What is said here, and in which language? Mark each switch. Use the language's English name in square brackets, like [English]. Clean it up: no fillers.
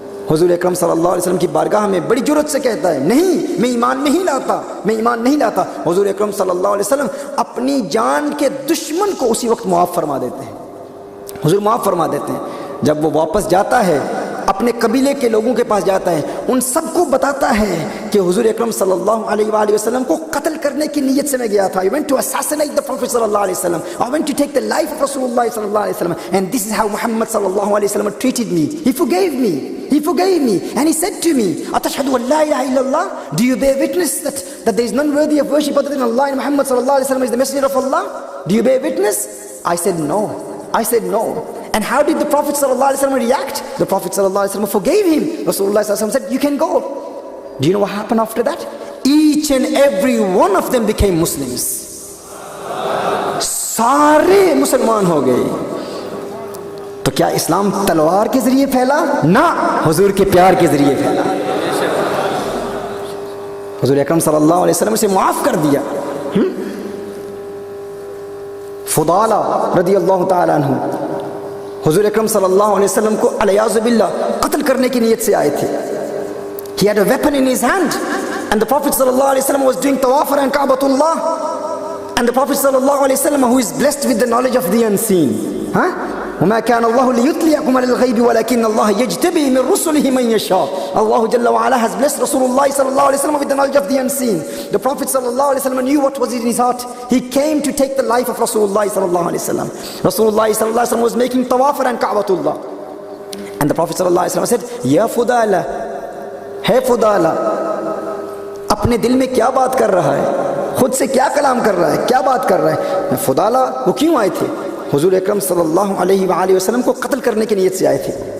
[Urdu] حضور اکرم صلی اللہ علیہ وسلم کی بارگاہ میں بڑی جرأت سے کہتا ہے نہیں میں ایمان نہیں لاتا، میں ایمان نہیں لاتا۔ حضور اکرم صلی اللہ علیہ وسلم اپنی جان کے دشمن کو اسی وقت معاف فرما دیتے ہیں، حضور معاف فرما دیتے ہیں۔ جب وہ واپس جاتا ہے اپنے قبیلے کے لوگوں کے پاس جاتا ہے، ان سب کو بتاتا ہے کہ حضور اکرم صلی اللہ علیہ وآلہ وسلم کو قتل کرنے کی نیت سے میں گیا تھا. [English] I went to assassinate the Prophet صلی اللہ علیہ وسلم. I went to take the life of رسول اللہ صلی اللہ علیہ وسلم. And this is how Muhammad صلی اللہ علیہ وسلم treated me. He forgave me. He forgave me. And he said to me, [Arabic] أَتَشْهَدُ أَن لَا إِلَهَ إِلَّا اللَّهِ? [English] Do you bear witness that there is none worthy of worship other than Allah, and Muhammad صلی اللہ علیہ وسلم is the messenger of Allah? Do you bear witness? I said no. I said no. And how did the Prophet sallallahu alaihi wasallam react? The Prophet sallallahu alaihi wasallam forgave him. Rasulullah sallallahu alaihi wasallam said, you can go. Do you know what happened after that? Each and every one of them became Muslims. [Urdu] سارے مسلمان ہو گئے. تو کیا اسلام تلوار کے ذریعے پھیلا؟ نہ، حضور کے پیار کے ذریعے پھیلا. حضور اکرم صلی اللہ علیہ وسلم سے معاف کر دیا. فضالہ رضی اللہ تعالیٰ عنہ حضور اکرم صلی اللہ علیہ وسلم کو علیاذ باللہ قتل کرنے کی نیت سے آئے تھے. [English] He had a weapon in his hand and the Prophet صلی اللہ علیہ وسلم was doing tawaf around Ka'batullah, and the Prophet صلی اللہ علیہ وسلم, who is blessed with the knowledge of the unseen, [Arabic] وَمَا كَانَ اللَّهُ لِيُطْلِعَكُمْ عَلَى الْغَيْبِ وَلَكِنَّ اللَّهَ يَجْتَبِي مِنْ رُسُلِهِ مَنْ يَشَاءُ. [English] Allah Jalla wa Ala has blessed Rasulullah sallallahu alaihi wasallam with the knowledge of the unseen. The Prophet sallallahu alaihi wasallam knew what was in his heart. He came to take the life of Rasulullah sallallahu alaihi wasallam. Rasulullah sallallahu alaihi wasallam was making tawaf around Ka'batullah, and the Prophet sallallahu alaihi wasallam said, Ya Fudala, hey Fudala, [Urdu] اپنے دل میں کیا بات کر رہا ہے؟ خود سے کیا کلام کر رہا ہے؟ کیا بات کر رہا ہے؟ فضالہ وہ کیوں آئے تھے؟ حضور اکرم صلی اللہ علیہ وآلہ وسلم کو قتل کرنے کی نیت سے آئے تھے.